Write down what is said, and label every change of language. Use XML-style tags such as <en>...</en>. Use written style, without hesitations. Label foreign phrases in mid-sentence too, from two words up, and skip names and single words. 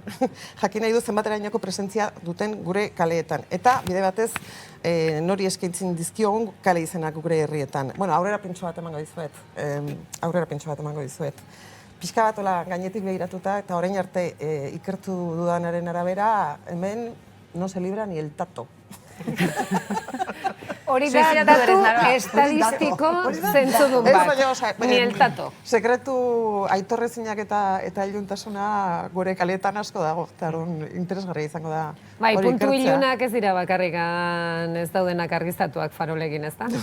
<eu>Jakin nahi du zenbaterainoko presentzia duten gure kaleetan. Eta, bide batez, nori eskaintzen dizkiogun kale izenak gure herrietan. Bueno, aurrera pintxo bat emango dizuet. Pixka bat gainetik behiratuta, eta orain arte ikertu dudanaren arabera, hemen</eu> <es>no se libra ni el tato.</es> <eu>Hori da datu estadistiko zentzudun bat,</eu> <es>ni el tato.</es> <eu>Sekretu aitorrezinak eta iluntasuna gure kaleetan asko dago, eta interesgarria izango da. Bai, puntu ilunak ez dira bakarrikan ez daudenak argiztatuak farolegin, ez da?</eu>